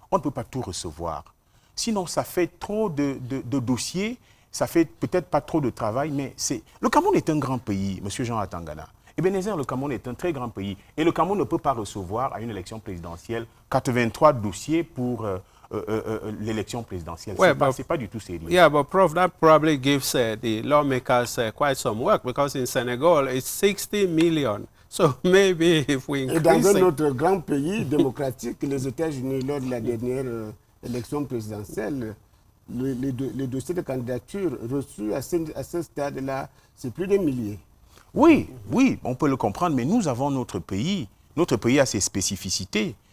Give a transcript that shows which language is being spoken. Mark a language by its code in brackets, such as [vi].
[fr] On ne peut pas tout recevoir. Sinon, ça fait trop de dossiers, ça fait peut-être pas trop de travail, mais le Cameroun est un grand pays, M. Jean Atangana. Ebenezer, le Cameroun est un très grand pays. Et le Cameroun ne peut pas recevoir à une élection présidentielle 83 dossiers pour... l'élection présidentielle. C'est pas du tout sérieux. [en] Yeah, but Prof, that probably gives the lawmakers quite some work because in Senegal, it's 60 million. So maybe if we increase... [fr] Et dans un autre grand pays démocratique, les États-Unis, lors de la dernière élection présidentielle, les dossiers de candidature reçus à ce stade-là, c'est plus de milliers. Oui, on peut le comprendre, mais nous avons notre pays. Notre pays a ses spécificités.